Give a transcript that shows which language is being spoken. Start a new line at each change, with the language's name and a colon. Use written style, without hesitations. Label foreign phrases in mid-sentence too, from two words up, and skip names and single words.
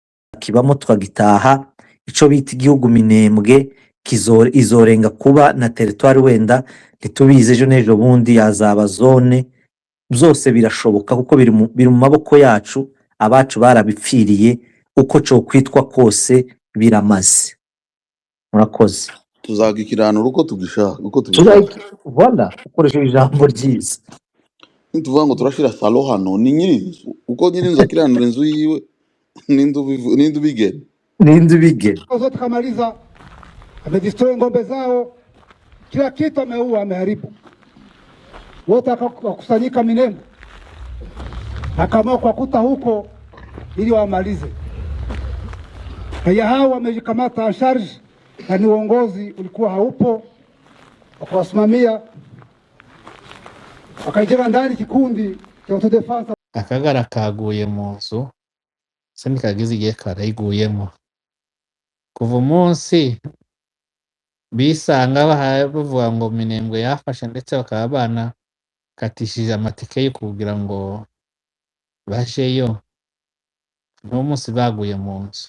Rundi: kibamo tukagitaha ico bita igihugu Minembwe izorenga kuba na teritwari wenda ntitubizi ejo n'ejo bundi yazaba zone byose birashoboka kuko biri mu maboko yacu abacu barabipfiriye uko cokwitwa kose biramaze murakoze tuzagikiranura uko tubishaka voilà ukoresheje ijambo ryiza nituvuga ngo turashira salo hano ni nyiri uko nyiri inzu akiranura inzu yiwe ninde ubigena
Swahili: zote kamaliza, amedestroy ng'ombe zao, kila kitu ameua, ameharibu. Wote wakakusanyika Minembwe, akaamua kuwakuta huko ili wamalize. Raia hao wamejikamata
French: en charge,
Swahili: na ni uongozi ulikuwa haupo wakawasimamia, wakaingia ndani kikundi cha autodefense.
Rundi: Akagara kaguye mu nzu se nikagize igihe karayiguyemo kuva umunsi bisanga bavuga ngo Minembwe yafashe ndetse bakaba banakatishije amatike yo kugira ngo bajeyo n'umunsi baguye mu nzu.